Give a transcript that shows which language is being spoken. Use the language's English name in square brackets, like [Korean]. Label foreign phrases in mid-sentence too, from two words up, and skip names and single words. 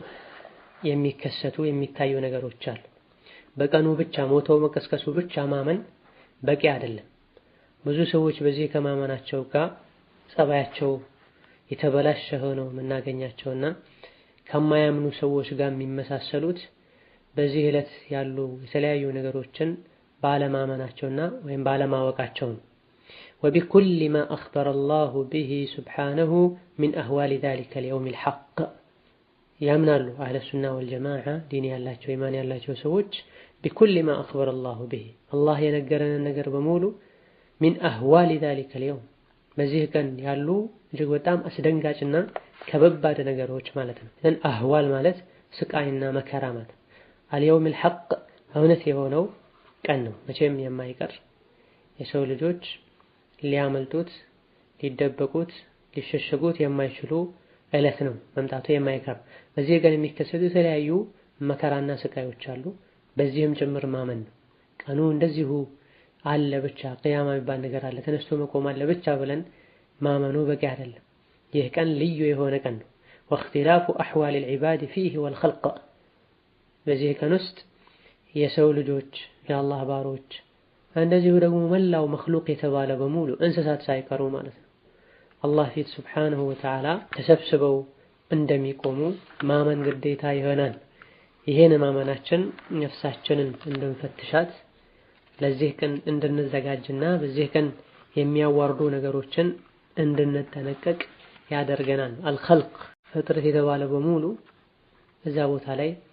[Amharic] የሚከሰቱ የሚታዩ ነገሮች አሉ። በቀኑ ብቻ ሞተው መቀስቀሱ ብቻ ማመን በቂ አይደለም። ብዙ ሰዎች በዚህ ከማመናቸው ጋር ጸባያቸው የተበላሸ ሆነው የምናገኛቸውና ከማያምኑ ሰዎች ጋር የሚመሳሰሉት በዚህ ዕለት ያሉ የተለያዩ ነገሮችን ባለማመናቸውና ወይም ባለማወቃቸው ነው። [Arabic] وبكل ما أخبر الله به سبحانه من أهوال ذلك اليوم الحق [Amharic] ያምናሉ [Arabic] أهل السنة والجماعة [Amharic] ዲን ያላቸው ኢማን ያላቸው ሰዎች [Arabic] بكل ما أخبر الله به [Amharic] አላህ የነገረንን ነገር በሙሉ [Arabic] من أهوال ذلك اليوم [Amharic] በዚህ ቀን ያሉ እጅግ በጣም አስደንጋጭና ከበባድ ነገሮች ማለት ነው። እን አህዋል ማለት ስቃይና መከራ ማለት [Arabic] اليوم الحق [Amharic] እውነት የሆነው ቀን ነው። መቼም የማይቀር የሰው ልጆች ሊያመልጡት ሊደበቁት ሊሸሸጉት የማይችሉ ዕለት ነው መምጣቱ የማይቀር። በዚህ ቀን የሚከሰቱ የተለያዩ መከራና ስቃዮች አሉ። በዚህም ጭምር ማመን ነው። ቀኑ እንደዚሁ አለ ብቻ ቅያማ የሚባል ነገር አለ ተነስቶ መቆም አለ ብቻ ብለን ማመኑ በቂ አይደለም። ይህ ቀን ልዩ የሆነ ቀን ነው። [Arabic] واختلاف أحوال العباد فيه والخلق [Amharic] በዚህ ቀን ውስጥ የሰው ልጆች የአላህ ባሮች እንደዚሁ ደግሞ መላው መክሉቅ የተባለ በሙሉ እንስሳት ሳይቀሩ ማለት ነው አላህ ፊት [Arabic] سبحانه وتعالى [Amharic] ተሰብስበው እንደሚቆሙ ማመን ግዴታ ይሆናል። ይሄን ማመናችን ነፍሳችንን እንድንፈትሻት ለዚህ ቀን እንድንዘጋጅና በዚህ ቀን የሚያዋርዱ ነገሮችን እንድንጠነቀቅ ያደርገናል። አልኸልቅ ፍጥረት የተባለ በሙሉ እዛ ቦታ ላይ